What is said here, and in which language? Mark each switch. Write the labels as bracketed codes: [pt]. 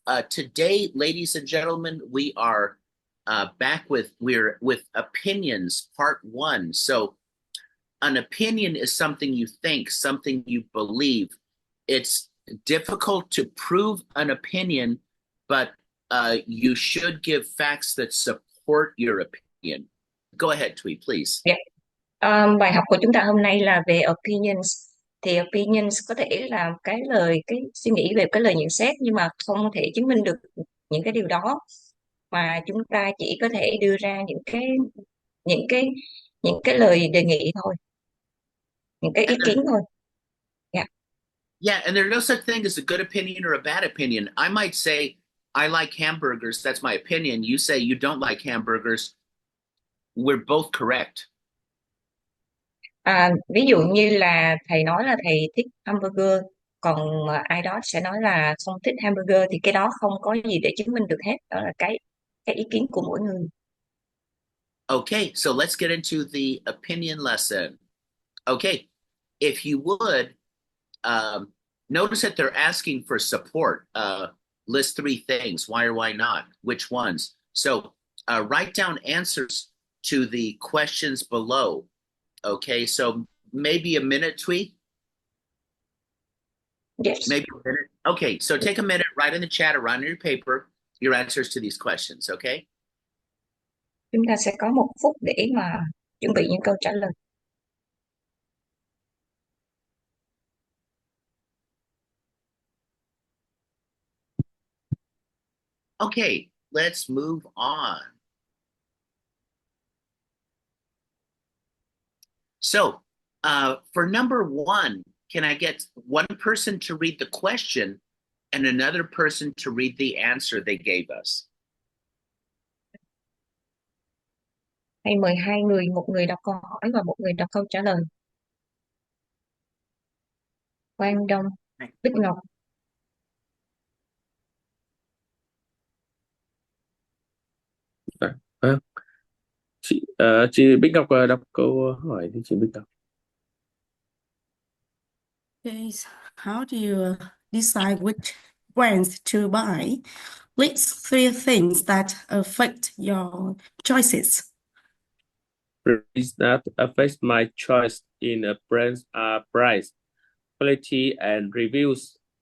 [en] Today, ladies and gentlemen, we are back we're with opinions part one. So an opinion is something you think, something you believe. It's difficult to prove an opinion, but you should give facts that support your opinion. Go ahead, Tweet, please. [vi] Dạ. Bài học của chúng ta hôm nay là về opinions. Thì opinions có thể là cái lời, cái suy nghĩ về cái lời nhận xét nhưng mà không thể chứng minh được những cái điều đó, mà chúng ta chỉ có thể đưa ra những cái những cái lời đề nghị thôi, những cái ý kiến thôi. Dạ. [en] Yeah, and there's no such thing as a good opinion or a bad opinion. I might say, I like hamburgers. That's my opinion. You say you don't like hamburgers. We're both correct. [vi] Ví dụ như là thầy nói là thầy thích hamburger, còn mà ai đó sẽ nói là không thích hamburger, thì cái đó không có gì để chứng minh được hết, đó là cái ý kiến của mỗi người. [en] Okay, so let's get into the opinion lesson. Okay, if you would, um, notice that they're asking for support. List three things. Why or why not? Which ones? So write down answers to the questions below. Okay, so maybe a minute, Tweet. Yes. Maybe a minute. Okay, so take a minute, write in the chat or write on your paper your answers to these questions. Okay. [vi] Chúng ta sẽ có 1 phút để mà chuẩn bị những câu trả lời. [en] Okay, let's move on. So, for number one, can I get one person to read the question and another person to read the answer they gave us? [vi] Hay mời 2 người, một người đọc câu hỏi và một người đọc câu trả lời. Quang Đông, Bích Ngọc. À, chị Bích Ngọc đọc câu hỏi thì chị Bích Ngọc. [en] Okay, so how do you decide which brands to buy? List 3 things that affect your choices. Brands that affect my choice in a brand are price, quality, and reviews.